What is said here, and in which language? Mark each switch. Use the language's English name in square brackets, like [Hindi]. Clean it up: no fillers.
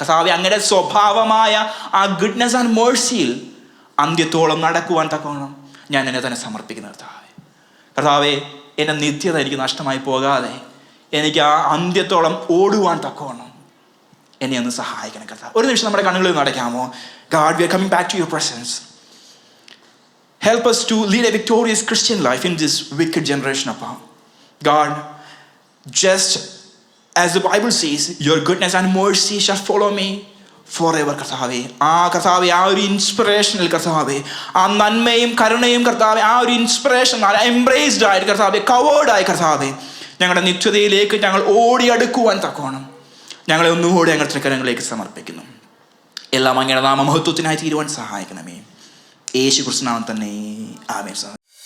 [Malayalam] കർത്താവേ, അങ്ങയുടെ സ്വഭാവമായ ആ ഗുഡ്നെസ് ആൻഡ് മേഴ്സിയിൽ അന്ത്യത്തോളം നടക്കുവാൻ തക്കവണ്ണം ഞാൻ എന്നെ തന്നെ സമർപ്പിക്കുന്ന കർത്താവേ, എൻ്റെ നിത്യത എനിക്ക് നഷ്ടമായി പോകാതെ എനിക്ക് ആ അന്ത്യത്തോളം ഓടുവാൻ തക്കവണ്ണം എന്നെ ഒന്ന് സഹായിക്കണം കർത്താവ്. ഒരു നിമിഷം നമ്മുടെ കണ്ണുകളിൽ നടക്കാമോ? [English] God, we are coming back to your presence. Help us to lead a victorious Christian life in this wicked generation of power. God, just as the Bible says, your goodness and mercy shall follow me forever. [Malayalam] കർത്താവേ, കർത്താവേ, ആ ഒരു ഇൻസ്പിറേഷനിൽ കർത്താവേ, ആ നന്മയും കരുണയും കർത്താവേ, ആ ഒരു ഇൻസ്പിറേഷൻ എംബ്രേസ്ഡ് ആയിട്ട് കർത്താവേ, കവേർഡായി കർത്താവേ, ഞങ്ങളുടെ നിത്യതയിലേക്ക് ഞങ്ങൾ ഓടിയെടുക്കുവാൻ തക്കോണം ഞങ്ങളെ ഒന്നുകൂടെ ഞങ്ങളുടെ കരങ്ങളിലേക്ക് സമർപ്പിക്കുന്നു. എല്ലാം അങ്ങയുടെ നാമമഹത്വത്തിനായി തീരുവാൻ സഹായിക്കണമേ. യേശു ക്രിസ്തുനാമത്തിൽ തന്നെ ആമേൻ.